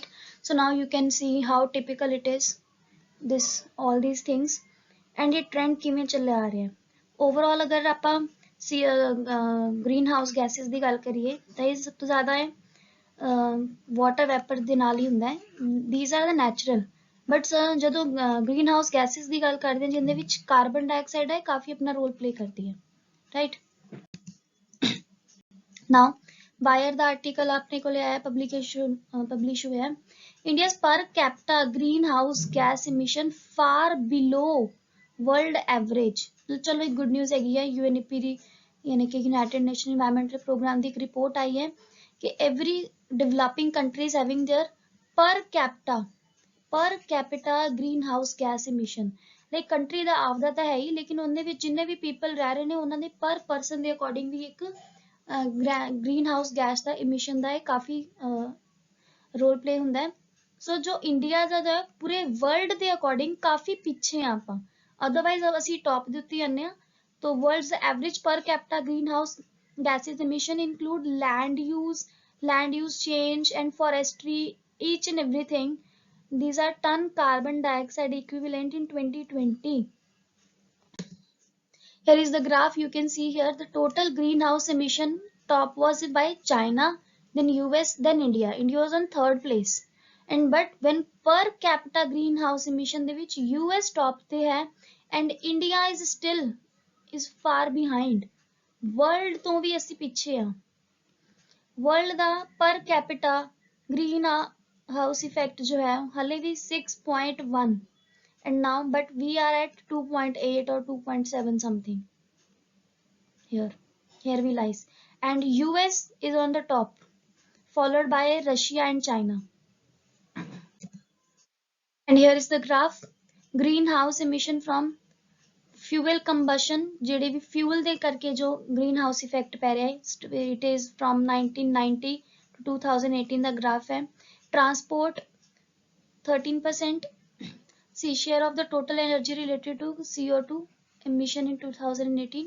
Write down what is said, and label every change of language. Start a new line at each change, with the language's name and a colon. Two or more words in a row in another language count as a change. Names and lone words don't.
English: So now you can see how typical it is, this all these things, and
Hindi: ये trend किमें चले आ रहे हैं.
Punjabi: Overall अगर ਆਪਾਂ
English: greenhouse gases
Punjabi: ਦੀ ਗੱਲ ਕਰੀਏ ਤਾਂ ਇਹ ਸਭ ਤੋਂ ਜ਼ਿਆਦਾ ਹੈ
English: water vapor
Punjabi: ਦੇ ਨਾਲ ਹੀ ਹੁੰਦਾ ਹੈ.
English: These are the natural, but
Punjabi: ਜਦੋਂ
English: greenhouse gases
Punjabi: ਦੀ ਗੱਲ ਕਰਦੇ ਹਾਂ ਜਿਹਦੇ ਵਿੱਚ
English: carbon dioxide
Punjabi: ਹੈ ਕਾਫੀ ਆਪਣਾ
English: role play
Punjabi: ਕਰਦੀ ਹੈ,
English: right?
Punjabi: Now ਵਾਇਰ ਦਾ ਆਰਟੀਕਲ ਆਪਣੇ ਕੋਲੇ ਆਇਆ, ਪਬਲਿਸ਼ ਹੋਇਆ ਹੈ.
English: India's per capita greenhouse gas emission far below world average.
Punjabi: ਚਲੋ ਇੱਕ
English: good news
Punjabi: ਹੈਗੀ ਹੈ, UNEP ਦੀ
Hindi: यानी कि
English: United Nation Environmental Program
Hindi: की एक रिपोर्ट आई है कि
English: every developing countries having their per capita greenhouse gas emission.
Punjabi: Like country ਦਾ ਆਪਦਾ ਤਾਂ ਹੈ ਹੀ, ਲੇਕਿਨ ਉਹਦੇ ਵਿੱਚ ਜਿੰਨੇ ਵੀ people ਰਹਿ ਰਹੇ ਨੇ ਉਹਨਾਂ ਦੇ
English: per person
Punjabi: ਦੇ according ਵੀ ਇੱਕ
English: greenhouse gas
Punjabi: ਦਾ emission ਦਾ ਕਾਫੀ
English: role play
Punjabi: ਹੁੰਦਾ ਹੈ. ਸੋ ਜੋ ਇੰਡੀਆ ਦਾ ਪੂਰੇ ਵਰਲਡ ਦੇ ਅਕੋਰਡਿੰਗ ਕਾਫੀ ਪਿੱਛੇ ਆ ਆਪਾਂ, ਅਦਰਵਾਈਜ਼ ਅਸੀਂ ਟੌਪ ਦੇ ਉੱਤੇ ਆਉਂਦੇ ਹਾਂ.
English: So world's average per capita greenhouse gases emission include land use change and forestry, each and everything. These are ton carbon dioxide equivalent in 2020. Here is the graph. You can see here the total greenhouse emission top was by China, then US, then India. India was on third place. And but when per capita greenhouse emission
Punjabi: ਦੇ ਵਿੱਚ
English: US top
Punjabi: ਤੇ ਹੈ
English: and India is far behind.
Punjabi: World ਤੋਂ ਵੀ ਅਸੀਂ ਪਿੱਛੇ ਆ.
English: World ਦਾ per capita greenhouse effect
Punjabi: ਜੋ ਹੈ ਹਲੇ ਵੀ
English: 6.1 and now but we are at 2.8 or 2.7 something. Here we lies. And US is on the top, followed by Russia and China. And here is the graph. green house emission from fuel combustion,
Punjabi: ਜਿਹੜੇ ਵੀ ਫਿਊਲ ਦੇ ਕਰਕੇ ਜੋ
English: green house effect
Punjabi: ਪੈ ਰਿਹਾ ਹੈ,
English: It is from 1990 to 2018
Punjabi: ਦਾ ਗ੍ਰਾਫ ਹੈ। ਟਰਾਂਸਪੋਰਟ 13%,
English: see share of the total energy related to CO2 emission in 2018।